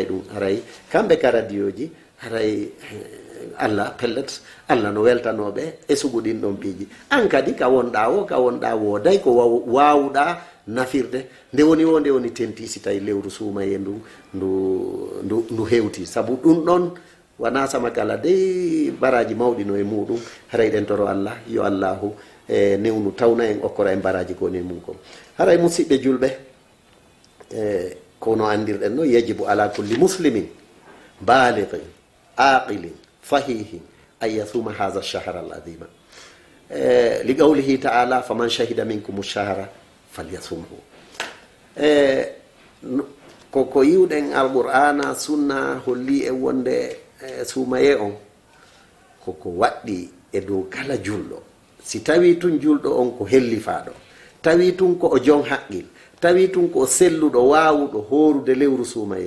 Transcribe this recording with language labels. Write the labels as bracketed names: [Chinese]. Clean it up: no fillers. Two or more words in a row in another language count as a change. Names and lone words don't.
[Fula] ɗum haray kamɓe ka radio ji haray Allah pellet Allah no weltanoɓe e sugu ɗin ɗon piiji an kadi ka wonɗa o ka wonɗa wooday ko wawɗa nafirde nde woni tenti si tawi lewru suumaye ndu hewti sabu ɗum ɗon wana sama kala dey baraji mawɗi no e muɗum haray ɗen toro Allah yo Allahu newnu tawna en okkora en baraji koni e mum ko haray musidɓe julɓe kono andirɗen no [Arabic] يجب على كل مسلم بالغ عاقل صحيح أن يصوم هذا الشهر العظيم لقوله تعالى فمن شهد منكم الشهر فليصمه [Fula] ko yiwɗen alqur'ana sunna holli e wonde suumaye on koko waɗɗi e dow kala julɗo si tawi tun julɗo on ko hellifaɗo tawi tun ko o jon haqqil tawi tun ko o selluɗo wawuɗo horude lewru suumaye